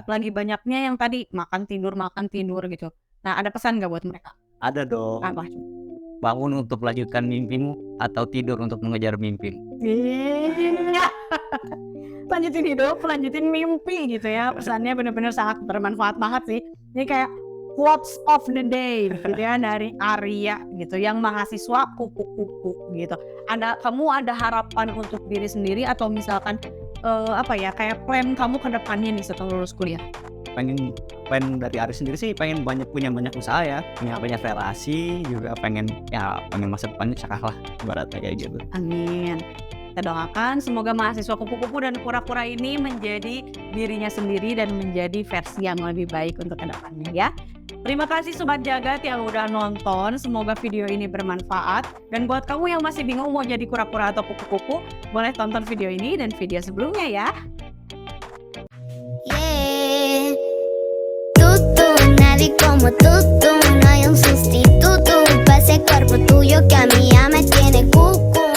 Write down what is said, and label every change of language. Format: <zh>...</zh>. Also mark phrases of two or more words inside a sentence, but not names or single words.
<id>lagi banyaknya yang tadi makan tidur gitu. Nah, ada pesan nggak buat mereka? ada dong. Apa? Bangun untuk melanjutkan mimpimu atau tidur untuk mengejar mimpimu. Iya. Lanjutin hidup, lanjutin mimpi gitu ya. Pesannya benar-benar sangat bermanfaat banget sih. Ini kayak</id> <en>quotes of the day</en> <id>gitu ya dari Arya gitu, yang mahasiswa kupu-kupu gitu. Kamu ada harapan untuk diri sendiri atau misalkan kayak plan kamu ke depannya nih setelah lulus kuliah? Pengen dari Ari sendiri sih pengen punya banyak usaha ya, punya banyak relasi juga, pengen masa depannya cerah lah ibaratnya kayak gitu. Amin. Kita doakan semoga mahasiswa kupu-kupu dan kura-kura ini menjadi dirinya sendiri dan menjadi versi yang lebih baik untuk kedepannya ya. Terima kasih Sobat Jagat yang udah nonton, semoga video ini bermanfaat. Dan buat kamu yang masih bingung mau jadi kura-kura atau kupu-kupu, boleh tonton video ini dan video sebelumnya ya. Yeah.</id> <es>Nadie como tú, no hay un sustituto para ese cuerpo tuyo que a mí ya me tiene cucu.</es>